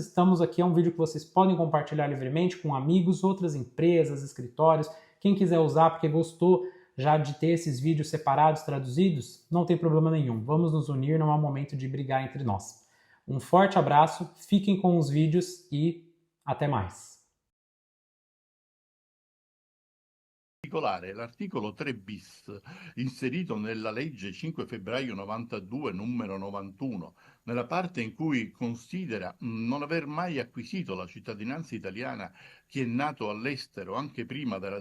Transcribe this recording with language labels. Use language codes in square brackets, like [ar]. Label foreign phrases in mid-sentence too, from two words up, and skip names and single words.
[pt] Estamos aqui, é um vídeo que vocês podem compartilhar livremente com amigos, outras empresas, escritórios. Quem quiser usar porque gostou já de ter esses vídeos separados, traduzidos, não tem problema nenhum. Vamos nos unir, não é o momento de brigar entre nós. Um forte abraço, fiquem com os vídeos e até mais. [it] L'articolo 3 bis, inserito nella legge 5 febbraio 92 numero 91, nella parte in cui considera non aver mai acquisito la cittadinanza italiana chi è nato all'estero anche prima della